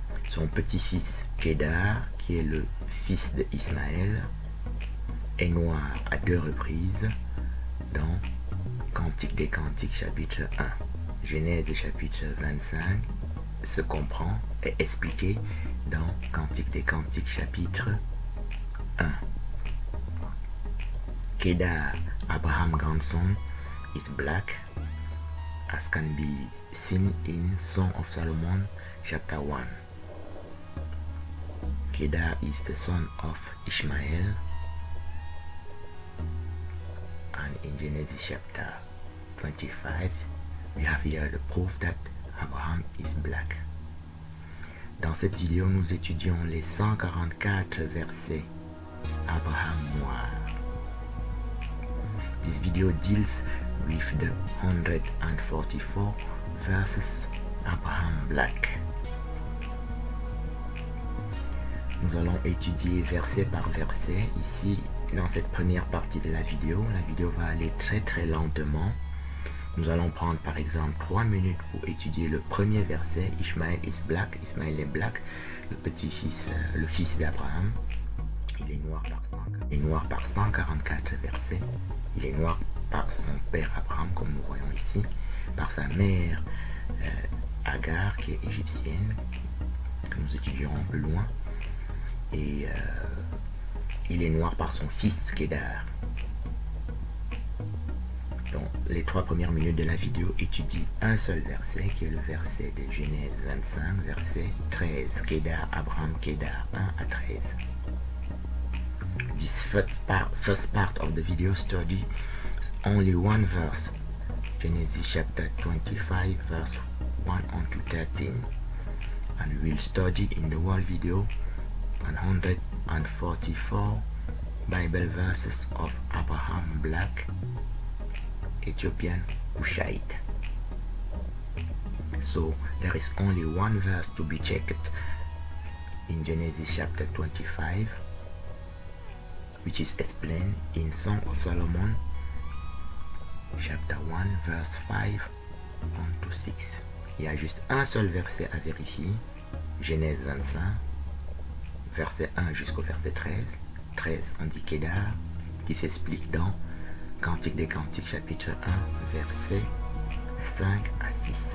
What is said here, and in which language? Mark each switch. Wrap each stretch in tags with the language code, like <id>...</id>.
<fr>Son petit-fils Kedar, qui est le fils d'Ismaël, est noir à 2 reprises dans Cantique des Cantiques chapitre 1. Genèse chapitre 25 se comprend et expliqué dans Cantique des Cantiques chapitre 1.</fr> <en>Kedar, Abraham grandson, is black, as can be seen in Song of Solomon chapter 1. Kedar is the son of Ishmael, and in Genesis chapter 25 we have here the proof that Abraham is black.</en> <fr>Dans cette vidéo, nous étudions les 144 versets Abraham noir.</fr> <en>This video deals with the 144 verses Abraham black.</en> <fr>Nous allons étudier verset par verset ici dans cette première partie de la vidéo. La vidéo va aller très lentement. Nous allons prendre par exemple 3 minutes pour étudier le premier verset.</fr> <en>Ishmael is black.</en> <fr>Ismaël est black. Le petit-fils, le fils d'Abraham. Il est noir par 144 versets. Il est noir par son père Abraham, comme nous voyons ici. Par sa mère Agar, qui est égyptienne, que nous étudierons plus loin. Et il est noir par son fils Kédar. Donc, les 3 premières minutes de la vidéo étudient un seul verset, qui est le verset de Genèse 25, verset 13. Kédar, Abraham, Kédar, 1 à 13.</fr> <en>This first part of the video study only one verse, Genesis chapter 25, verse 1 on to 13. And we'll study in the whole video 144 Bible verses of Abraham Black, Ethiopian Cushite. So there is only one verse to be checked in Genesis chapter 25, which is explained in Song of Solomon chapter 1 verse 5 on to 6.</en> <fr>Il y a juste un seul verset à vérifier, Genèse 25, verset 1 jusqu'au verset 13. 13 on dit Kédar, qui s'explique dans Cantique des Cantiques chapitre 1 verset 5 à 6.</fr>